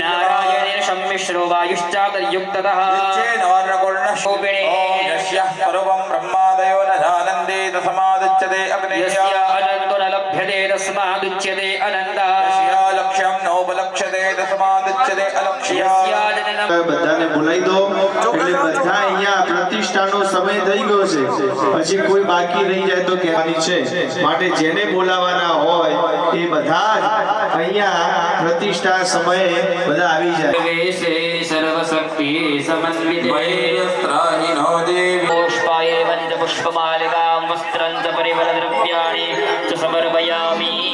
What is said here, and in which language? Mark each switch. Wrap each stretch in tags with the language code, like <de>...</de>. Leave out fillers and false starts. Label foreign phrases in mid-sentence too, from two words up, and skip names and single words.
<sa>नारायणेन सम्मिश्रो वायुश्चातर्युक्ततः निश्चेन वर्णकुर्णशोभिने यस्यः स्वरूपं ब्रह्मादयो न जानन्ति तस्मादुच्यते अग्नेयः यस्य अनन्तो न लभ्यते तस्मादुच्यते अनन्तः यस्य लक्ष्यं नोपलक्ष्यते तस्मादुच्यते अलक्ष्यः यस्य जननं</sa> <gu>બધાને બોલાવી દો એટલે બધા અહીંયા પ્રતિષ્ઠાનો સમય થઈ ગયો છે પછી કોઈ બાકી રહી જાય તો કહેવાની છે માટે જેને બોલાવાના હોય એ બધા જ અહીંયા प्रतिष्ठा समय બધા આવી જાય</gu> <sa>वेशे सर्वशक्ति समन्विते वैरस्त्राहिनो देवी पुष्पाय पञ्चपुष्पमालिकां वस्त्रं च परिमलद्रव्याणि च समर्पयामि</sa>